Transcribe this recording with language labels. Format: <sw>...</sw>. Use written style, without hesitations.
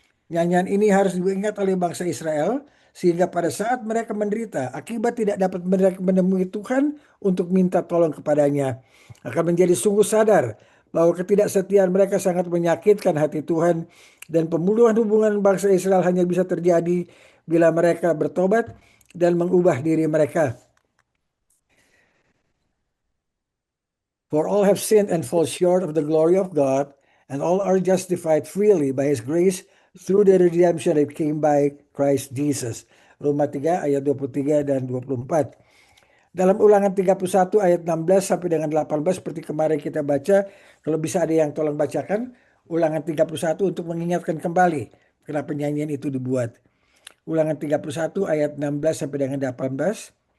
<id>Nyanyian ini harus diingat oleh bangsa Israel sehingga pada saat mereka menderita akibat tidak dapat menemui Tuhan untuk minta tolong kepadanya akan menjadi sungguh sadar bahwa ketidaksetiaan mereka sangat menyakitkan hati Tuhan dan pemuluhan hubungan bangsa Israel hanya bisa terjadi bila mereka bertobat dan mengubah diri mereka.</id> <en>For all have sinned and fall short of the glory of God, and all are justified freely by His grace through the redemption that came by Christ Jesus.</en> <id>Roma 3 ayat 23 dan 24. Dalam Ulangan 31 ayat 16 sampai dengan 18 seperti kemarin kita baca, kalau bisa ada yang tolong bacakan Ulangan 31 untuk mengingatkan kembali kenapa nyanyian itu dibuat. Ulangan 31 ayat 16 sampai dengan 18.</id>